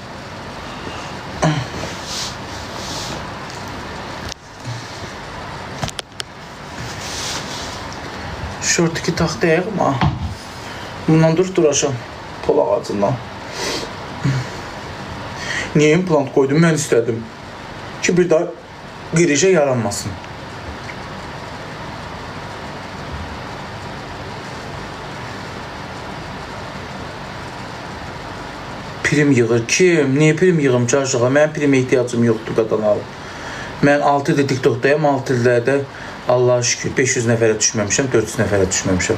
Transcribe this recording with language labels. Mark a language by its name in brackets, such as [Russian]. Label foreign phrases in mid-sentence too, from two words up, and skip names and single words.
[Azerbaijani] Şortiki taxtayıq ama bundan duracağım pol ağacından. [Turkish] Niye implant koydum? [Azerbaijani] Mən istədim ki, bir daha qirişə yaranmasın. Prim yığır. Kim? Niye prim yığım ki aşağı? Mənim primə ihtiyacım yoxdur qadan alıb. Mən 6 ildə TikTokdayım, 6 ildə də Allah'a şükür 500 nəfərə düşməmişəm, 400 nəfərə düşməmişəm.